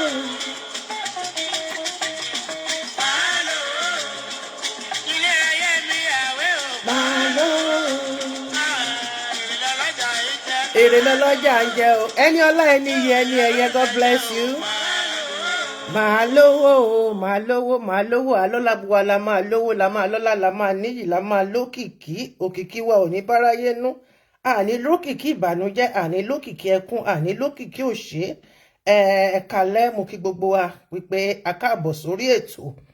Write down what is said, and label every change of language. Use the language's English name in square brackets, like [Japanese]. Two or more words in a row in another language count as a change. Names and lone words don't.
[Yoruba] Èrè lọ́lọ́jà ń jẹ o. Ẹni ọlá ẹni yẹ ẹni ẹ̀yẹ, [English] God bless you. [Yoruba] Màá lówó o, màá lówó, màá lówó. Àlọ́làbùwà la máa lówó, la máa lọ́lá, la máa níyì, la máa lókìkí. Òkìkí wa ò ní báráyé nú. Àní lókìkí ìbànújẹ́, àní lókìkí ẹkún, àní lókìkí òṣè. Ẹ̀kálẹ́ mo kí gbogbo wa wípé a káàbọ̀ sórí ètò.